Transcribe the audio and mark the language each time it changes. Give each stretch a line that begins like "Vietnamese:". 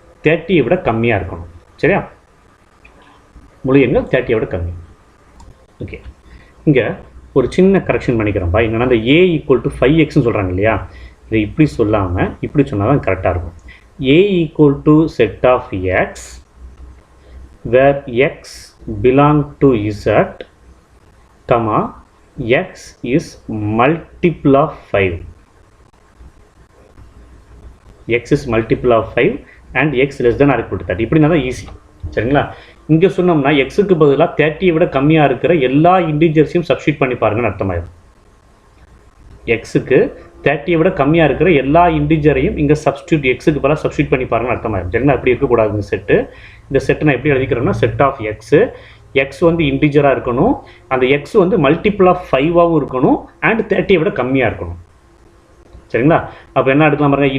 Tamil: 30 விட கம்மியாக இருக்கணும். சரியா? முழு எண்கள் 30 விட கம்மி. ஓகே, இங்கே ஒரு சின்ன கரெக்ஷன் பண்ணிக்கிறோம்ப்பா. என்னென்னா இந்த ஏ = 5xன்னு சொல்கிறாங்க இல்லையா? இதை இப்படி சொல்லாமல் இப்படி சொன்னால் தான் கரெக்டாக இருக்கும்.
English: A = set of x where x belong to z, comma x is multiple of 5. X is multiple of 5 and x less than or equal to 30.
Tamil: இப்படின்னா தான் ஈஸி. சரிங்களா? இங்கே சொன்னோம்னா எக்ஸுக்கு பதிலாக 30 விட கம்மியாக இருக்கிற எல்லா இன்டிஜர்ஸையும் சப்ஸ்டியூட் பண்ணி பாருங்கன்னு அர்த்தமாயிடும். எக்ஸுக்கு 30 விட கம்மியாக இருக்கிற எல்லா இன்டிஜரையும் இங்கே எக்ஸுக்கு பதிலாக சப்ஸ்டியூட் பண்ணி பாருங்கன்னு அர்த்தமாயிடும். சரிங்களா? அப்படி இருக்கக்கூடாது இந்த செட்டு. இந்த செட்டு நான் எப்படி எழுதிக்கிறேன்னா செட் ஆஃப் எக்ஸ் வந்து இன்டிஜராக இருக்கணும், அந்த எக்ஸ் வந்து மல்டிபிள் ஆஃப் 5ஆகவும் இருக்கணும் அண்ட் 30 விட கம்மியாக இருக்கணும். சரிங்களா? அப்போ என்ன எடுக்கலாம் பாருங்கள்.